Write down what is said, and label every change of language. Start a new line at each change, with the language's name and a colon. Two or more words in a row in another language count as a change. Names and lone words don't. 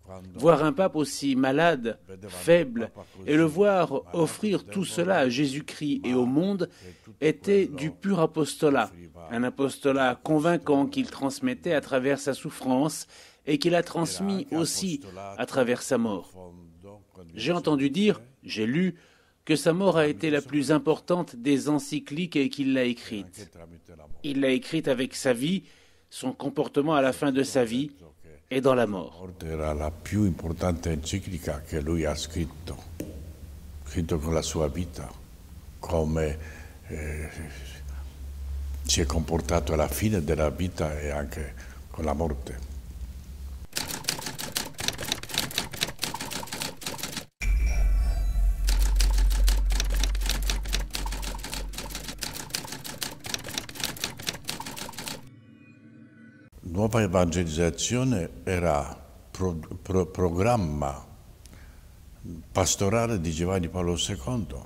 French: Voir un pape aussi malade, faible, et le voir offrir tout cela à Jésus-Christ et au monde était du pur apostolat, un apostolat convaincant qu'il transmettait à travers sa souffrance et qu'il a transmis aussi à travers sa mort. J'ai entendu dire, j'ai lu, que sa mort a été la plus importante des encycliques et qu'il l'a écrite. Il l'a écrite avec sa vie, son comportement à la fin de sa vie e dans la mort.
Italian: Era la più importante enciclica che lui ha scritto con la sua vita, come si è comportato alla fine della vita e anche con la morte. Nuova evangelizzazione era programma pastorale di Giovanni Paolo II.